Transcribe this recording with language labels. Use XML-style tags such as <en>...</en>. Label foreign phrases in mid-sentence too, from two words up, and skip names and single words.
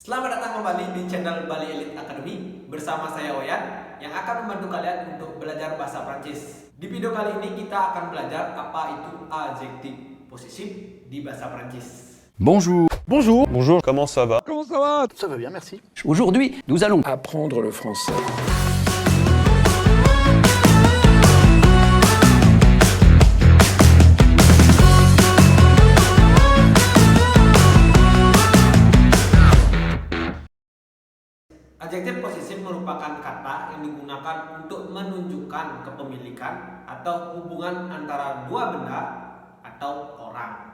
<id>Selamat datang kembali di channel Bali Elite Academy bersama saya Oyan yang akan membantu kalian untuk belajar bahasa Prancis. Di video kali ini kita akan belajar apa itu adjektif posesif di bahasa Prancis.</id> <fr>Bonjour. Bonjour. Bonjour, comment ça va? Comment ça va? Ça va bien, merci. Aujourd'hui, nous allons apprendre le français.</fr> <id>Adjektif posesif merupakan kata yang digunakan untuk menunjukkan kepemilikan atau hubungan antara dua benda atau orang.</id>